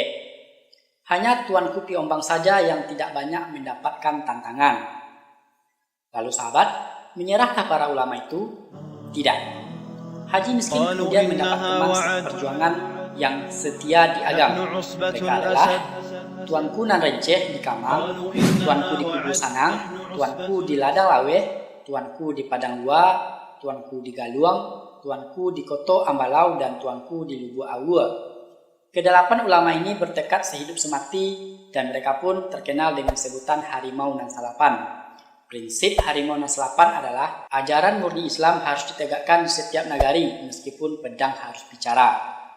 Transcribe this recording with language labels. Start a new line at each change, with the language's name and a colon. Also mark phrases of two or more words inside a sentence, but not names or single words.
Indonesian: Hanya Tuanku Piombang saja yang tidak banyak mendapatkan tantangan. Lalu sahabat, menyerahkah para ulama itu? Tidak. Haji Miskin kemudian mendapat teman perjuangan yang setia di agama. Mereka adalah Tuanku Nan Renceh di Kamang, Tuanku di Kubu Sanang, Tuanku di Ladang Lawe, Tuanku di Padang Lua, Tuanku di Galuang, Tuanku di Koto Ambalau, dan Tuanku di Lubu Awu. Kedelapan ulama ini bertekad sehidup semati, dan mereka pun terkenal dengan sebutan Harimau Nan Salapan. Prinsip Harimau Nan Salapan adalah ajaran murni Islam harus ditegakkan di setiap nagari meskipun pedang harus bicara.